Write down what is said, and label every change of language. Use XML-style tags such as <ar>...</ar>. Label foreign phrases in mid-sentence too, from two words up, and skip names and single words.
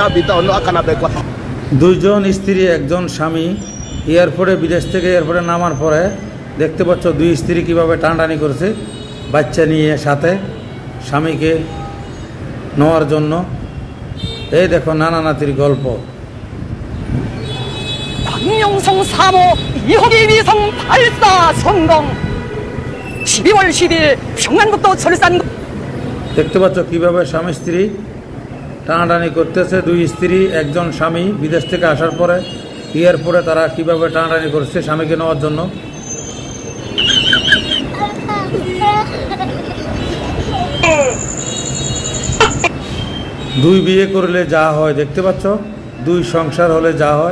<bn>দুইজন স্ত্রী একজন স্বামী এয়ারপোর্টে, বিদেশ থেকে এয়ারপোর্টে নামার পরে দেখতে পাচ্ছ দুই স্ত্রী কীভাবে টানাটানি করছে বাচ্চা নিয়ে সাথে স্বামীকে নেওয়ার জন্য। এই দেখো নানা নাতির গল্প।</bn> <ko>박명성 3호 2호기 위성 발사 성공. 12월 10일 평안북도 철산.</ko> <bn>দেখতে পাচ্ছ কীভাবে স্বামী স্ত্রী টানাটানি করতেছে। দুই স্ত্রী একজন স্বামী বিদেশ থেকে আসার পরে এয়ারপোর্টে তারা কীভাবে টানাটানি করছে স্বামীকে নেওয়ার জন্য। দুই বিয়ে করলে যা হয় দেখতে পাচ্ছ, দুই সংসার হলে যা হয়।</bn>